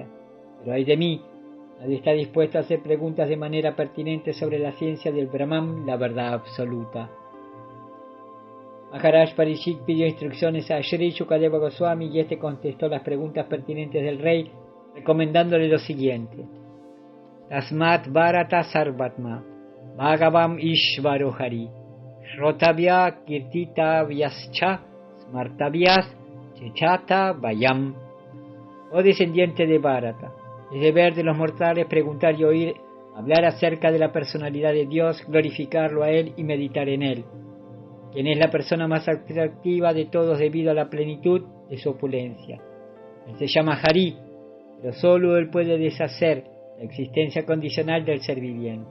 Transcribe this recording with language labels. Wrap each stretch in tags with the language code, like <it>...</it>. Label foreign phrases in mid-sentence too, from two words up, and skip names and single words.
<es>Pero ay de mí, nadie está dispuesto a hacer preguntas de manera pertinente sobre la ciencia del Brahman, la verdad absoluta. Maharaj Parishit pidió instrucciones a Sri Shukadeva Goswami y este contestó las preguntas pertinentes del rey, recomendándole lo siguiente:</es> <sa>Tasmat Bharata Sarvatma Bhagavam Ishvaro Hari Shrotavya Kirtitavyascha Smartavyas Chechata Vayam.</sa> <es>Oh descendiente de Bharata, es deber de los mortales preguntar y oír, hablar acerca de la personalidad de Dios, glorificarlo a Él y meditar en Él, quien es la persona más atractiva de todos debido a la plenitud de su opulencia. Él se llama Hari, pero solo Él puede deshacer la existencia condicional del ser viviente.</es>